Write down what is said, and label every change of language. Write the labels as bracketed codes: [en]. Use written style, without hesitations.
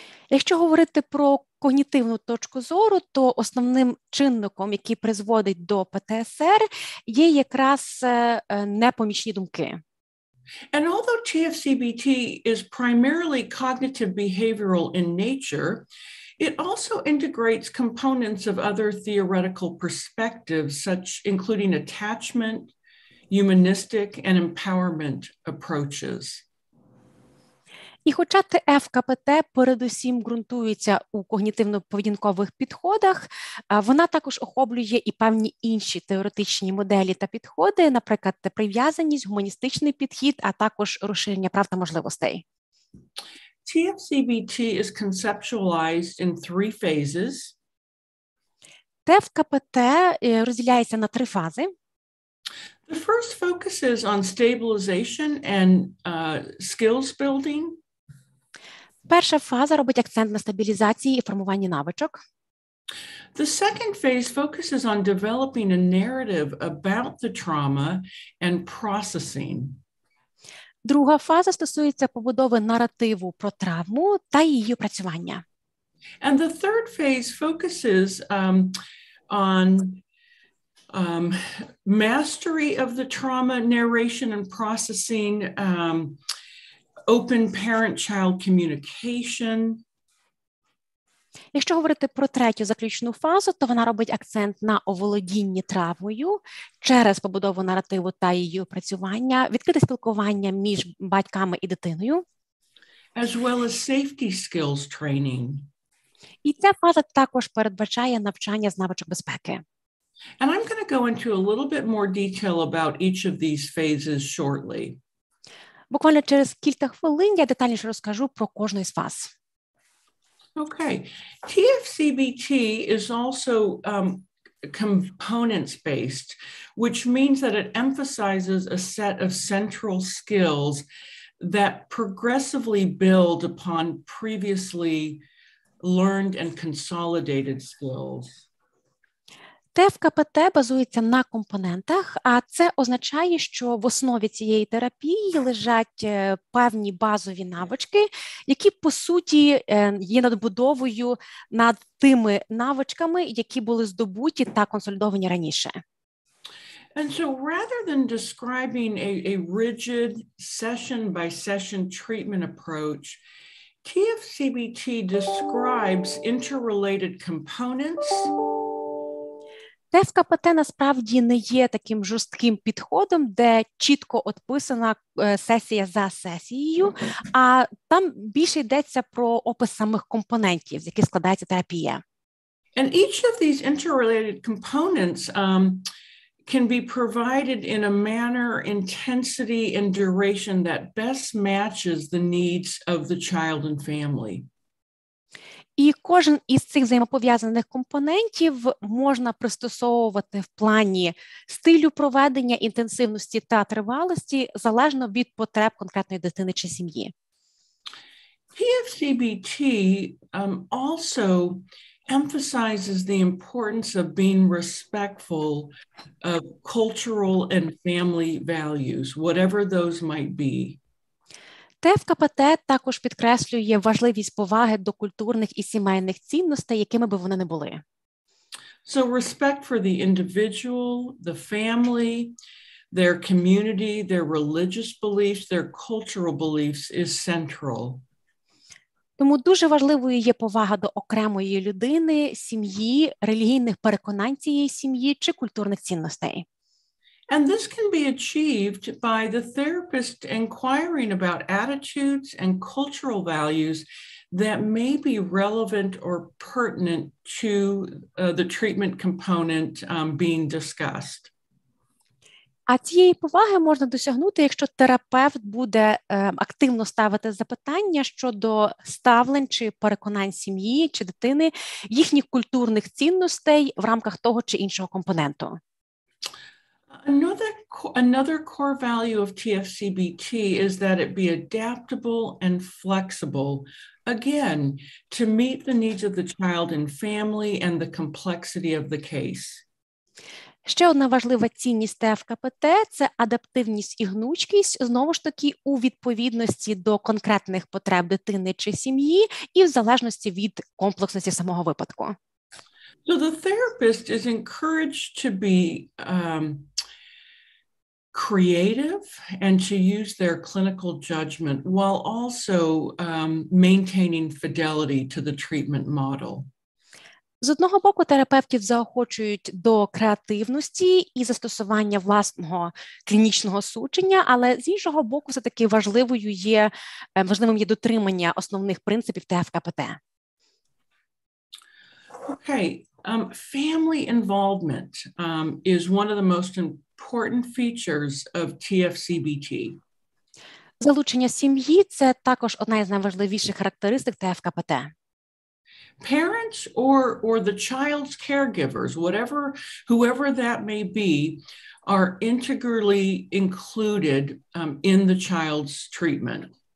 [uk] Якщо говорити про когнітивну точку зору, то основним чинником, який призводить до ПТСР, є якраз непомічні думки. [en] And although TFCBT is primarily cognitive behavioral in nature, it also integrates components of other theoretical perspectives, including attachment, humanistic, and empowerment approaches. [uk] І хоча ТФКПТ передусім ґрунтується у когнітивно-поведінкових підходах, вона також охоплює і певні інші теоретичні моделі та підходи, наприклад, прив'язаність, гуманістичний підхід, а також розширення прав та можливостей. [en] TFCBT is conceptualized in 3 phases. [uk] ТФКПТ розділяється на 3 фази. [en] The first focuses on stabilization and skills building. [uk] Перша фаза робить акцент на стабілізації і формуванні навичок. [en] The second phase focuses on developing a narrative about the trauma and processing. [uk] Друга фаза стосується побудови наративу про травму та її опрацювання. [en] And the third phase focuses on mastery of the trauma, narration and processing, open parent-child communication. [uk] Якщо говорити про третю заключну фазу, то вона робить акцент на оволодінні травмою через побудову наративу та її опрацювання, відкрите спілкування між батьками і дитиною. [en] As well as safety skills training. [uk] І ця фаза також передбачає навчання з навичок безпеки. [en] And I'm going to go into a little bit more detail about each of these phases shortly. [uk] Буквально через кілька хвилин я детальніше розкажу про кожну із фаз. [en] Okay. TFCBT is also components-based, which means that it emphasizes a set of central skills that progressively build upon previously learned and consolidated skills. [uk] ТФКПТ базується на компонентах, а це означає, що в основі цієї терапії лежать певні базові навички, які, по суті, є надбудовою над тими навичками, які були здобуті та консолідовані раніше. [en] And so rather than describing a rigid session-by-session treatment approach, TFCBT describes interrelated components. [uk] ТФКПТ насправді не є таким жорстким підходом, де чітко описана сесія за сесією, а там більше йдеться про опис самих компонентів, з яких складається терапія. [en] And each of these interrelated components can be provided in a manner, intensity, and duration that best matches the needs of the child and family. [uk] І кожен із цих взаємопов'язаних компонентів можна пристосовувати в плані стилю проведення, інтенсивності та тривалості залежно від потреб конкретної дитини чи сім'ї. [en] TFCBT also emphasizes the importance of being respectful of cultural and family values, whatever those might be. [uk] ТФКПТ також підкреслює важливість поваги до культурних і сімейних цінностей, якими би вони не були. [en] So respect for the individual, the family, their community, their religious beliefs, their cultural beliefs is central. [uk] Тому дуже важливою є повага до окремої людини, сім'ї, релігійних переконань цієї сім'ї чи культурних цінностей. [en] And this can be achieved by the therapist inquiring about attitudes and cultural values that may be relevant or pertinent to the treatment component being discussed. [uk] А цієї поваги можна досягнути, якщо терапевт буде активно ставити запитання щодо ставлень чи переконань сім'ї чи дитини, їхніх культурних цінностей в рамках того чи іншого компоненту. [en] Another core value of TFCBT is that it be adaptable and flexible again, to meet the needs of the child and family and the complexity of the case. [uk] Ще одна важлива цінність ТФКПТ – це адаптивність і гнучкість, знову ж таки, у відповідності до конкретних потреб дитини чи сім'ї і в залежності від комплексності самого випадку. [en] So the therapist is encouraged to be creative and to use their clinical judgment while also maintaining fidelity to the treatment model. [uk] З одного боку, терапевтів заохочують до креативності і застосування власного клінічного судження, але з іншого боку, все-таки важливим є дотримання основних принципів ТФКПТ. [en] Okay, family involvement is one of the most important features of TFCBT. [uk] Залучення сім'ї – це також одна із найважливіших характеристик ТФКПТ. [en] Parents or the child's caregivers, whoever that may be, are integrally included in the child's treatment.